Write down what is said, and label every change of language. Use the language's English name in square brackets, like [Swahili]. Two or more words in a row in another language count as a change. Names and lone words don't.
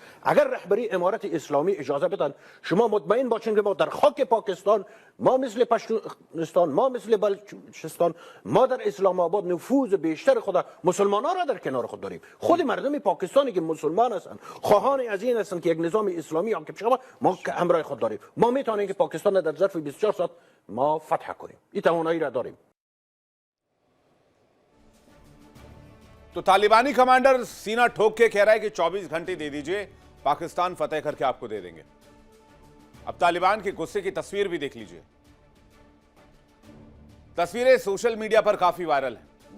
[Persian] اگر رهبری امارت اسلامی اجازه بدن، شما مطمئن باشین که ما در خاک پاکستان، ما مثل پشتونستان، ما مثل بلوچستان، ما در اسلام آباد نفوذ بیشتر خود مسلمانان را در کنار خود داریم. خود مردم پاکستانی که مسلمان هستند، خواهان از این هستند که یک نظام اسلامی حاکم شود، ما همراه خود داریم. ما میتونیم که پاکستان را در ظرف 24 ساعت ما فتح کنیم. این توانایی را داریم. [Hindi] तो तालिबानी कमांडर सीना ठोक के कह रहा है कि 24 घंटे दे दीजिए, पाकिस्तान फतेह करके आपको दे देंगे। अब तालिबान के गुस्से की तस्वीर भी देख लीजिए। तस्वीरें [English] social media [Hindi] पर काफी वायरल है।